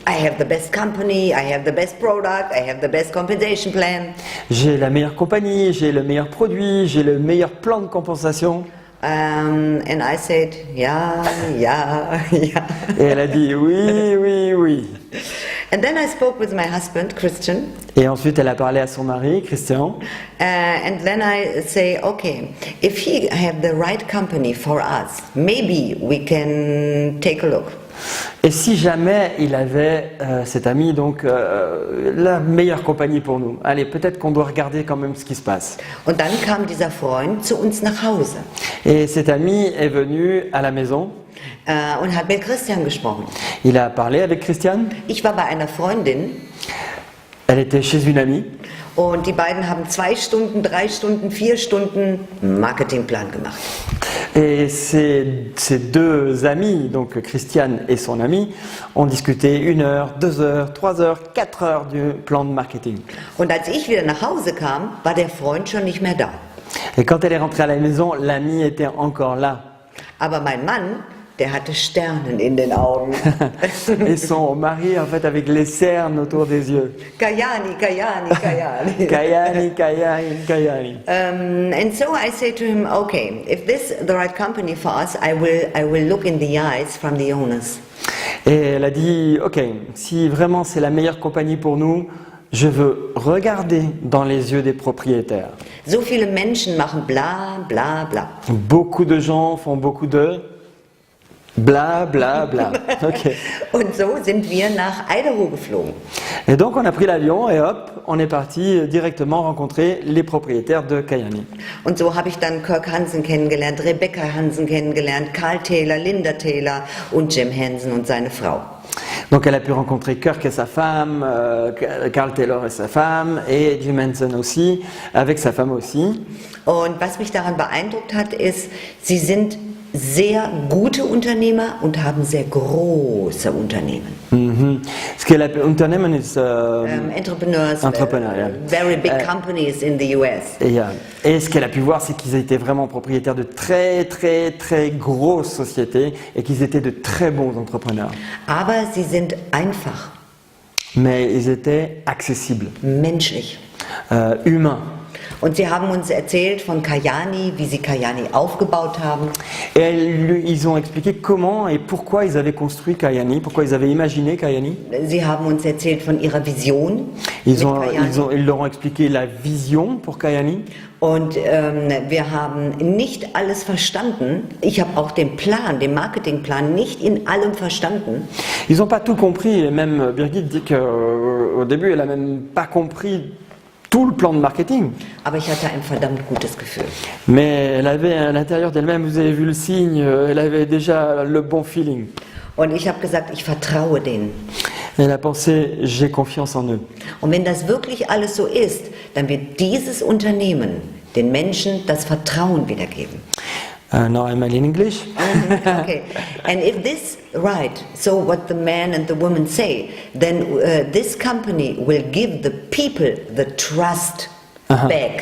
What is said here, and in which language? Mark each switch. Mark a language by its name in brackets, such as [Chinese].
[English] I have the best company, I have the best product, I have the best compensation plan. [French] J'ai la meilleure compagnie, j'ai le meilleur produit, j'ai le meilleur plan de compensation. [English] And I said, yeah. [French] Et elle a dit oui. [English] And then I spoke with my husband, Christian. [French] Et ensuite, elle a parlé à son mari, Christian. [English] And then I say, okay, if he have the right company for us, maybe we can take a look. [French] Et si jamais il avait, cet ami, donc la meilleure compagnie pour nous, allez, peut-être qu'on doit regarder quand même ce qui se passe. [German] Und dann kam dieser Freund zu uns nach Hause. [French] Et cet ami est venu à la maison. [German] Und hat mit Christian gesprochen. [French] Il a parlé avec Christian. [German] Ich war bei einer Freundin. [French] Elle était chez une amie. [German] Und die beiden haben 2 Stunden, 3 Stunden, 4 Stunden Marketingplan gemacht. [French] Et ces deux amis, donc Christian et son ami, ont discuté 1 heure, 2 heures, 3 heures, 4 heures du plan de marketing. [German] Und als ich wieder nach Hause kam, war der Freund schon nicht mehr da. [French] Et quand elle est rentrée à la maison, l'ami était encore là. [German] Aber mein Mann, der hatte Sternen in den Augen. [French] Et son mari, en fait, avec les cernes autour des yeux. Kayani, Kayani, Kayani. Kayani, Kayani, Kayani. [English] And so I say to him, okay, if this is the right company for us, I will look in the eyes from the owners. [French] Et elle a dit, ok, si vraiment c'est la meilleure compagnie pour nous, je veux regarder dans les yeux des propriétaires. [German] So viele Menschen machen bla, bla, bla. [French] Beaucoup de gens font beaucoup de bla, bla, bla. Ok. [German] Und so sind wir nach Idaho geflogen. [French] Et donc on a pris l'avion et hop, on est parti directement rencontrer les propriétaires de Kayani. [German] Und so habe ich dann Kirk Hansen kennengelernt, Rebecca Hansen kennengelernt, Carl Taylor, Linda Taylor und Jim Hansen und seine Frau. [French] Donc elle a pu rencontrer Kirk et sa femme, Carl Taylor et sa femme, et Jim Henson aussi, avec sa femme aussi. [German] Und was mich daran beeindruckt hat, ist, sie sind sehr gute Unternehmer und haben sehr große Unternehmen. [French] Ce qu'elle appelle Unternehmen ist [English] Entrepreneurs, entrepreneur, yeah. Very big companies in the US. [French] Et ce qu'elle a pu voir, c'est qu'ils étaient vraiment propriétaires de très très très grosses sociétés et qu'ils étaient de très bons entrepreneurs. [German] Aber sie sind einfach. [French] Mais ils étaient accessibles, [German] Menschlich. [French] humains. [German] Und sie haben uns erzählt von Kayani, wie sie Kayani aufgebaut haben. [French] Et ils ont expliqué comment et pourquoi ils avaient construit Kayani, pourquoi ils avaient imaginé Kayani. [German] Sie haben uns erzählt von ihrer Vision. [French] Ils leur ont expliqué la vision pour Kayani. [German] Und wir haben nicht alles verstanden. Ich habe auch den Plan, den Marketingplan nicht in allem verstanden. [French] Ils n'ont pas tout compris. Et même Birgit dit qu'au début, elle n'a même pas compris tout le plan de marketing. [German] Aber ich hatte ein verdammt gutes Gefühl. [French] Mais elle avait à l'intérieur d'elle-même, vous avez vu le signe, elle avait déjà le bon feeling. [German] Und ich habe gesagt, ich vertraue denen. [French] Elle a pensé, j'ai confiance en eux. [German] Und wenn das wirklich alles so ist, dann wird dieses Unternehmen den Menschen das Vertrauen wiedergeben. [English] Now I'm in English. Okay. And if this right, so what the man and the woman say, then this company will give the people the trust back.